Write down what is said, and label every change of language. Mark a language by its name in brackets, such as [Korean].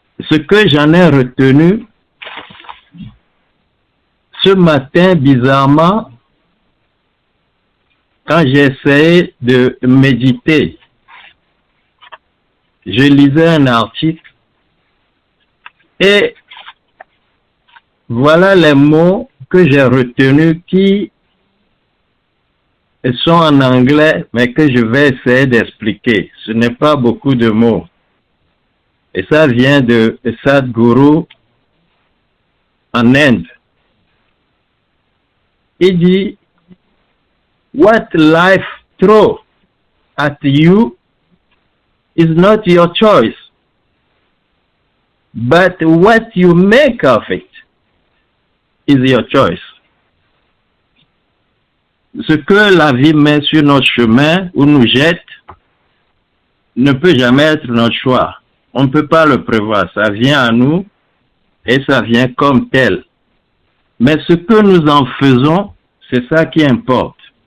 [French] Ce que j'en ai retenu, ce matin, bizarrement, quand j'ai essayé de méditer, je lisais un article et voilà les mots que j'ai retenus qui sont en anglais, mais que je vais essayer d'expliquer. Ce n'est pas beaucoup de mots. Et ça vient de Sadhguru en Inde. Il dit, [English] what life throws at you is not your choice. But what you make of it is your choice. [French] Ce que la vie met sur notre chemin ou nous jette ne peut jamais être notre choix. On ne peut pas le prévoir. Ça vient à nous et ça vient comme tel. Mais ce que nous en faisons, c'est ça qui importe.